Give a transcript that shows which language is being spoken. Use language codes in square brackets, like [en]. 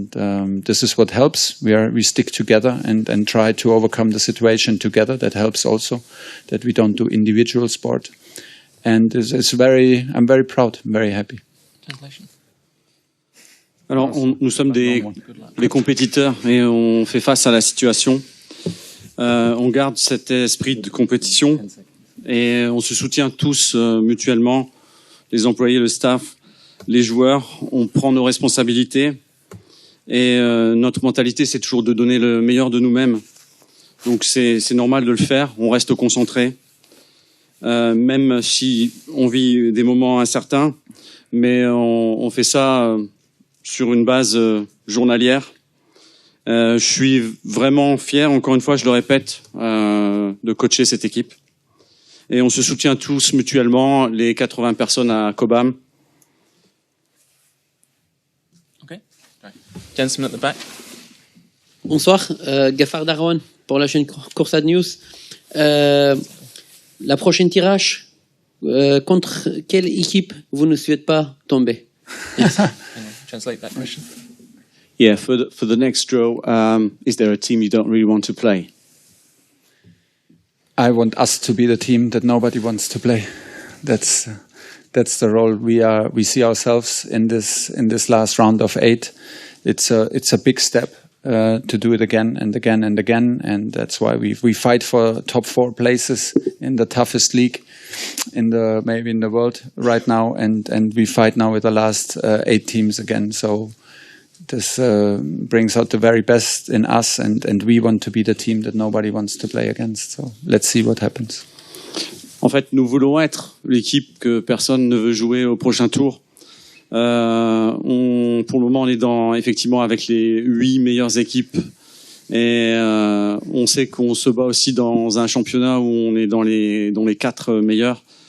[en] And this is what helps. We stick together and try to overcome the situation together. That helps also, that we don't do individual sport. And I'm very proud, I'm very happy. Translation. [fr] Alors, nous sommes des compétiteurs, et on fait face à la situation. On garde cet esprit de compétition, et on se soutient tous mutuellement, les employés, le staff, les joueurs. On prend nos responsabilités, et notre mentalité, c'est toujours de donner le meilleur de nous-mêmes. Donc c'est normal de le faire, on reste concentré, même si on vit des moments incertains, mais on fait ça sur une base journalière, Je suis vraiment fier, encore une fois, je le répète, de coacher cette équipe. Et on se soutient tous mutuellement, les 80 personnes à Cobham. [en] Okay. Right. Gentleman at the back. [fr] Bonsoir, Gafar Darwan pour la chaîne Coursade News. La prochaine tirage, contre quelle équipe vous ne souhaitez pas tomber? [en] Translate that question. Yeah, for the next draw, is there a team you don't really want to play? I want us to be the team that nobody wants to play. That's the role we see ourselves in this last round of 8. It's a big step to do it again and again and again, and that's why we fight for top 4 places in the toughest league maybe in the world right now, and we fight now with the last 8 teams again. So this brings out the very best in us, and we want to be the team that nobody wants to play against. So let's see what happens. [fr] En fait, nous voulons être l'équipe que personne ne veut jouer au prochain tour. Pour le moment, on est effectivement avec les 8 meilleures équipes, et on sait qu'on se bat aussi dans un championnat où on est dans les 4 meilleurs.